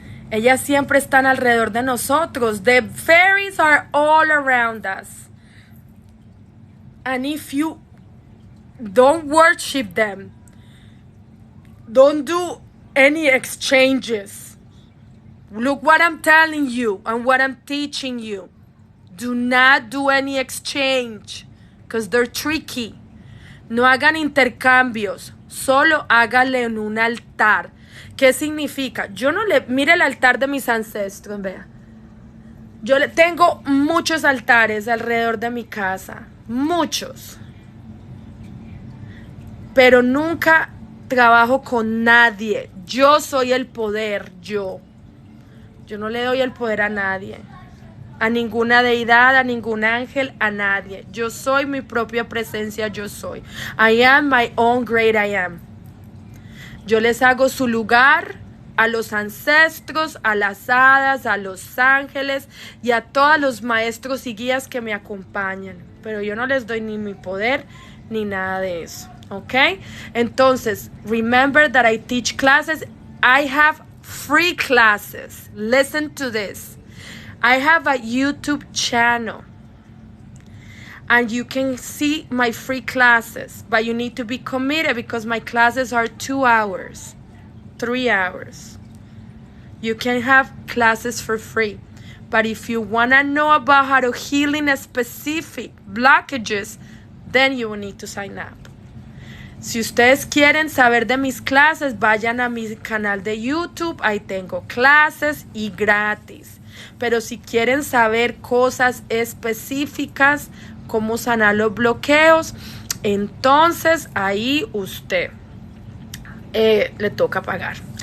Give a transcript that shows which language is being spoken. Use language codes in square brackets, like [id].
[es] Ellas siempre están alrededor de nosotros. [en] The fairies are all around us. And if you don't worship them, don't do any exchanges. Look what I'm telling you and what I'm teaching you. Do not do any exchange because they're tricky. [es] No hagan intercambios. Solo háganle en un altar. ¿Qué significa? Mire el altar de mis ancestros, vea. Yo tengo muchos altares alrededor de mi casa. Muchos. Pero nunca trabajo con nadie. Yo soy el poder, yo. Yo no le doy el poder a nadie. A ninguna deidad, a ningún ángel, a nadie. Yo soy mi propia presencia, yo soy. [en] I am my own great I am. [es] Yo les hago su lugar a los ancestros, a las hadas, a los ángeles y a todos los maestros y guías que me acompañan. Pero yo no les doy ni mi poder ni nada de eso. ¿Ok? [en] Entonces, remember that I teach classes. I have free classes. Listen to this. I have a YouTube channel. And you can see my free classes. But you need to be committed because my classes are 2 hours. 3 hours. You can have classes for free. But if you want to know about how to heal in a specific blockages, then you will need to sign up. [es] Si ustedes quieren saber de mis clases, vayan a mi canal de YouTube. Ahí tengo clases y gratis. Pero si quieren saber cosas específicas, cómo sanar los bloqueos, entonces ahí usted le toca pagar.